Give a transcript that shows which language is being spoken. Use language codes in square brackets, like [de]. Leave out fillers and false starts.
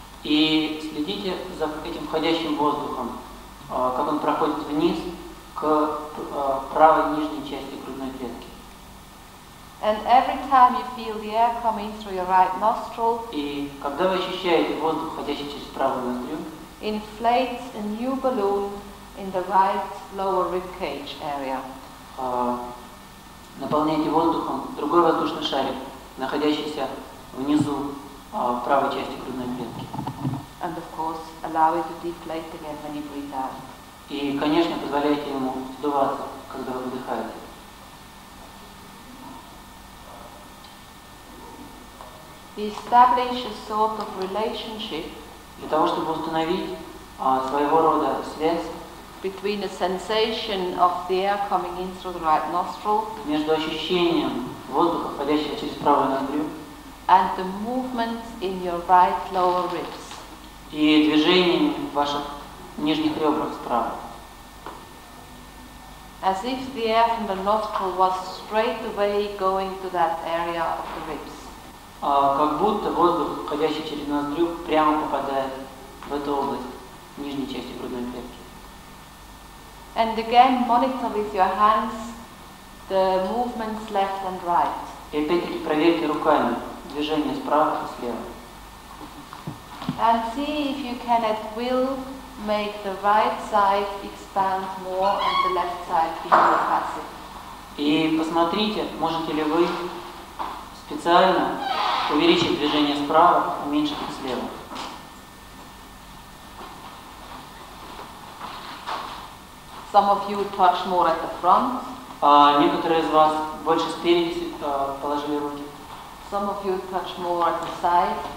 [ru] И следите за этим входящим воздухом, как он проходит вниз к правой нижней части грудной клетки. [en] And every time you feel the air coming through your right nostril, [ru] И когда вы ощущаете воздух, входящий через правую ноздрю, [en] inflate a new balloon in the right lower rib cage area. [ru] наполняйте воздухом другой воздушный шарик, находящийся внизу правой части грудной клетки. [en] And of course, allow it to deflate again when you breathe out. [ru] И, конечно, позволяйте ему сдуваться когда вы выдыхаете. [en] Establish a sort of relationship [ru] Для того, чтобы установить своего рода связь [en] between the sensation of the air coming in through the right nostril [ru] между ощущением воздуха, входящего через правую ноздрю, [en] and the movements in your right lower ribs. [ru] и движениями в ваших нижних ребрах справа. [en] As if the air from the nostril was straight away going to that area of the ribs. [ru] Как будто воздух, входящий через ноздрю, прямо попадает в эту область нижней части грудной клетки. [en] And again, monitor with your hands the movements left and right. [ru] И опять-таки проверьте руками движение справа и слева. [en] And see if you can at will make the right side expand more and the left side be more passive. [ru] И посмотрите, можете ли вы специально увеличить движение справа, уменьшить их слева. [en] Some of you touch more at the front. [ru] Некоторые из вас больше спереди положили руки. [en] Some of you touch more at the side.